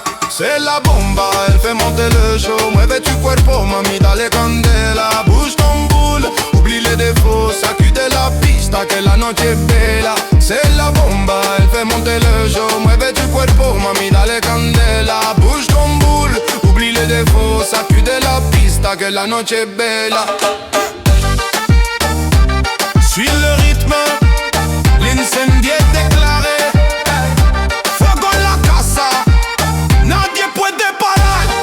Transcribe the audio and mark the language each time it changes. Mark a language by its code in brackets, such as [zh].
[fr] C'est la bomba, elle fait monter le show. [es] Mueve tu cuerpo, mami, dale candela. [fr] Bouge ton boule, oublie les défauts. [es] Sacude la pista, que la noche es bella. [fr] C'est la bomba, elle fait monter le show. [es] Mueve tu cuerpo, mami, dale candela. [fr] Bouge ton boule, oublie les défauts. [es] Sacude la pista, que la noche es bella. [fr] Suis le rythme, l'incendie est déclaré. [es] Fuego en la casa, nadie puede parar.